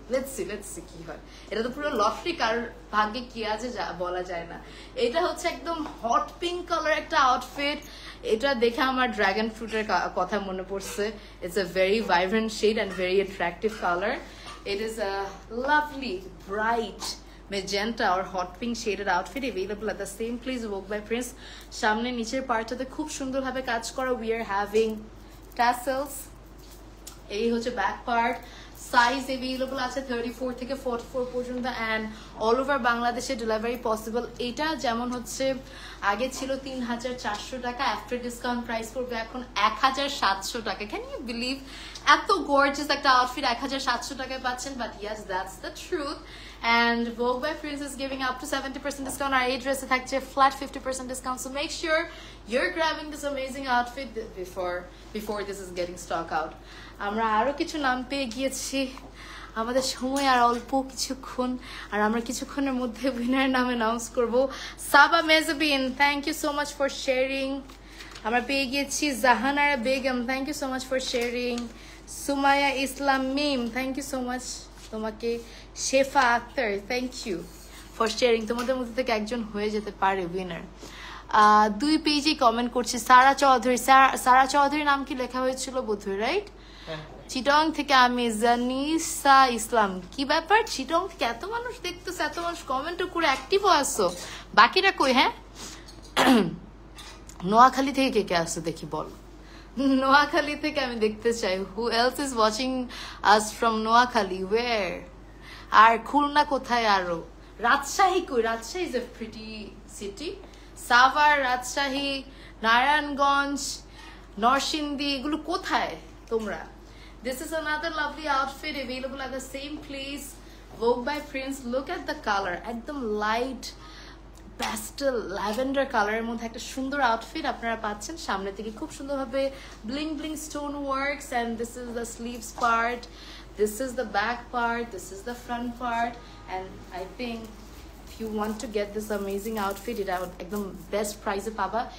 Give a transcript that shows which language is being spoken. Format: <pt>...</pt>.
<en>let's see</en> <bn>কি হয়। এটা তো পুরো লটারি, কার ভাগ্যে কি আছে বলা যায় না। এটা হচ্ছে একদম হট পিঙ্ক কালার একটা আউটফিট, এটা দেখে আমার ড্রাগন ফ্রুটের কথা মনে পড়ছে।</bn> <en>It's a very vibrant shade and very attractive colour. It is a lovely bright magenta or hot pink shaded outfit available at the same place Vogue by Prince.</en> <bn>সামনে নিচের পার্টটাতে খুব সুন্দরভাবে কাজ করা.</bn> <en>We are having tassels.</en> <bn>এই হচ্ছে back part. Size available আছে 34 থেকে 44 পর্যন্ত and all over বাংলাদেশে ডেলিভারি পসিবল. এটা যেমন হচ্ছে আগে ছিল 3400 টাকা, আফটার ডিসকাউন্ট প্রাইস পড়বে এখন 1700 টাকা.</bn> <en>can you believe</en> <bn>এত গর্জিয়াস একটা আউটফিট 1700 টাকায় পাচ্ছেন?</bn> <en>But yes, that's the truth. And Vogue by Prince is giving up to 70% discount. Our address is a flat 50% discount. So make sure you're grabbing this amazing outfit before this is getting stock out.</en> <bn>আমরা আরো কিছু নাম পেয়ে গিয়েছি. আমাদের সময় আর অল্প কিছুক্ষণ, আর আমরা কিছুক্ষণের মধ্যে উইনার নাম অ্যানাউন্স করব.</bn> <en>Saba Mezabin, thank you so much for sharing.</en> <bn>আমরা পেয়ে গিয়েছি</bn> <en>Jahanara Begum, thank you so much for sharing. Sumaya Islam Mim, thank you so much তোমাকে.</en> <bn>শেফা Akter,</bn> <en>Thank you for sharing.</en> <bn>তোমাদের মধ্যে থেকে একজন হয়ে যেতে পারে উইনার. 2 পেজে কমেন্ট করছি. সারা চৌধুরী, সারা চৌধুরীর নাম কি লেখা হয়েছিল বোধহয়, রাইট? চিটং থেকে আমি জানিসা ইসলাম. কি ব্যাপার, চিটং থেকে এত মানুষ দেখতেছে, এত মানুষ কমেন্টও করে অ্যাক্টিভও আসছো, বাকিরা কই? হ্যাঁ, নোয়াখালী থেকে কে কে আসছো দেখি বল. নোয়াখালী থেকে আমি দেখতে চাই.</bn> <en>Who else is watching us from Noakhali? Where?</en> <bn>আর খুলনা কোথায়? আরো রাজশাহী কই?</bn> <en>Rajshahi is a pretty city.</en> <bn>Savar, Rajshahi, Narayanganj, Narsingdi, এগুলো কোথায় তোমরা?</bn> <en>This is another lovely outfit available at the same place, Vogue by Prince. Look at the color,</en> <bn>একদম লাইট প্যাস্টেল ল্যাভেন্ডার কালারের মধ্যে একটা সুন্দর আউটফিট আপনারা পাচ্ছেন. সামনে থেকে খুব সুন্দরভাবে bling bling stone works.</bn> <en>and this is the sleeves part, this is the back part, this is the front part. and I think if you want to get this amazing outfit,</en> <bn>এটা একদম best প্রাইসে পাবা.</bn>